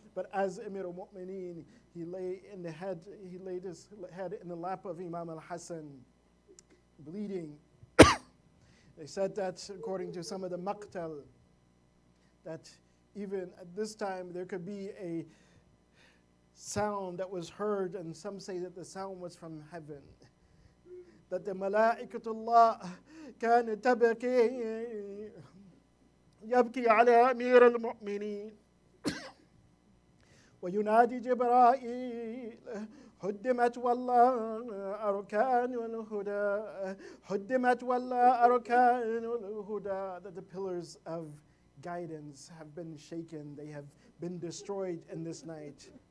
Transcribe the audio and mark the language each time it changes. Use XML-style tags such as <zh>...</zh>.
<en>But as Amir al-Mu'mineen, he laid his head in the lap of Imam al-Hasan, bleeding. They said that, according to some of the maqtal, that even at this time there could be a sound that was heard, and some say that the sound was from heaven. That the</en> <ar>Malaikatullah كان تبكي يبكي على أمير المؤمنين وينادي جبرائيل هدمت والله أركان الهدى هدمت والله أركان الهدى.</ar> <en>That the pillars of guidance have been shaken, they have been destroyed in this night.</en>